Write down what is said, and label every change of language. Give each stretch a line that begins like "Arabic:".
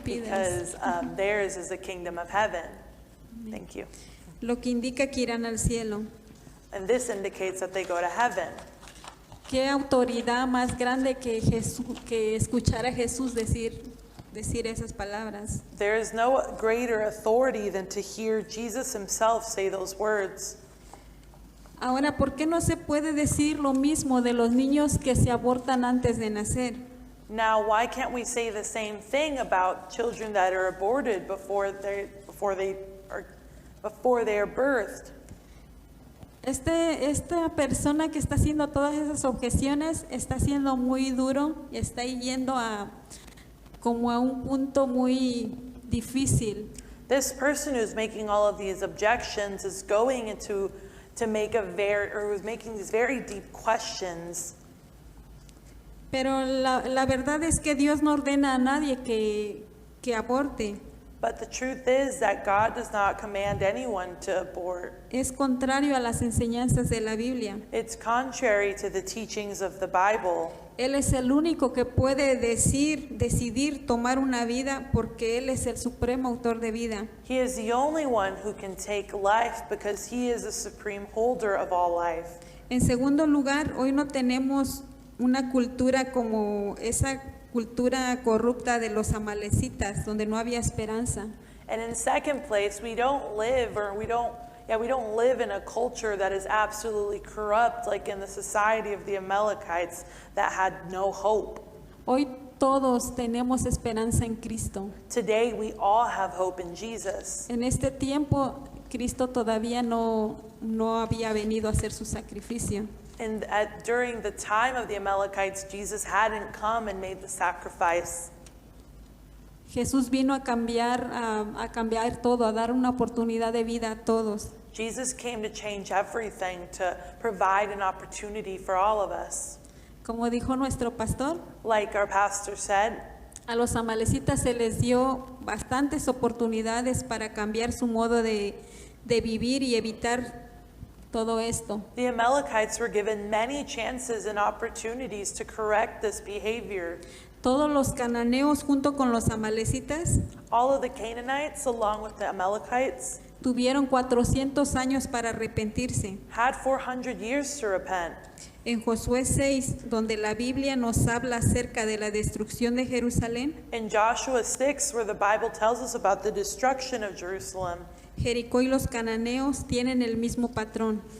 English: because theirs is the kingdom of heaven. Thank you.
Spanish: Lo que indica que irán al cielo.
English: And this indicates that they go to heaven.
Spanish: ¿Qué autoridad más grande que escuchar a Jesús decir esas palabras?
English: There is no greater authority than to hear Jesus himself say those words.
Spanish: Ahora, ¿por qué no se puede decir lo mismo de los niños que se abortan antes de nacer?
English: Now, why can't we say the same thing about children that are aborted before they are birthed?
Spanish: Esta persona que está haciendo todas esas objeciones está siendo muy duro y está yendo como a un punto muy difícil.
English: This person who's making all of these objections is going into was making these very deep questions.
Spanish: Pero la verdad es que Dios no ordena a nadie que aborte.
English: But the truth is that God does not command anyone to abort.
Spanish: Es contrario a las enseñanzas de la Biblia.
English: It's contrary to the teachings of the Bible.
Spanish: Él es el único que puede decidir tomar una vida porque Él es el supremo autor de vida.
English: He is the only one who can take life because he is the supreme holder of all life.
Spanish: En segundo lugar, hoy no tenemos una cultura como esa cultura corrupta de los amalecitas, donde no había esperanza.
English: And in second place, we don't live in a culture that is absolutely corrupt, like in the society of the Amalekites that had no hope.
Spanish: Hoy todos tenemos esperanza en Cristo.
English: Today, we all have hope in Jesus.
Spanish: En este tiempo, Cristo todavía no había venido a hacer su sacrificio.
English: And during the time of the Amalekites, Jesus hadn't come and made the sacrifice.
Spanish: Jesús vino a cambiar todo, a dar una oportunidad de vida a todos.
English: Jesus came to change everything, to provide an opportunity for all of us.
Spanish: Como dijo nuestro pastor,
English: Like our pastor said,
Spanish: a los amalecitas se les dio bastantes oportunidades para cambiar su modo de vivir y evitar todo esto.
English: the Amalekites were given many chances and opportunities to correct this behavior.
Spanish: Todos los cananeos junto con los amalecitas
English: All of the Canaanites, along with the Amalekites,
Spanish: tuvieron 400 años para arrepentirse.
English: had 400 years to repent.
Spanish: En Josué 6, donde la Biblia nos habla acerca de la destrucción de Jerusalén,
English: In Joshua 6, where the Bible tells us about the destruction of Jerusalem,
Spanish: Jericó y los cananeos tienen el mismo patrón.